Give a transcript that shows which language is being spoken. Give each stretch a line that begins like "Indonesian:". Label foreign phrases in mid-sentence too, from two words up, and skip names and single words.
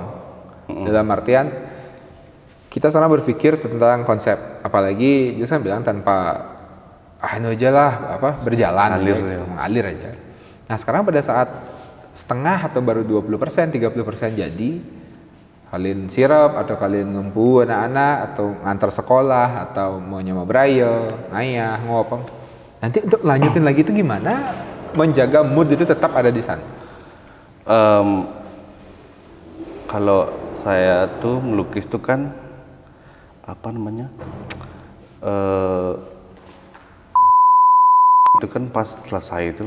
Indonesian: Dalam artian kita sekarang berpikir tentang konsep, apalagi Jus kan bilang tanpa anu aja lah, berjalan, mengalir aja. Nah, sekarang pada saat setengah atau baru 20%, 30% jadi, kalian sirap atau kalian ngempu anak-anak atau ngantar sekolah atau mau nyoba beraya, ngayah, ngopeng. Nanti untuk lanjutin lagi itu gimana menjaga mood itu tetap ada di sana? Kalau saya tuh melukis tuh kan apa namanya? Itu kan pas selesai itu loh.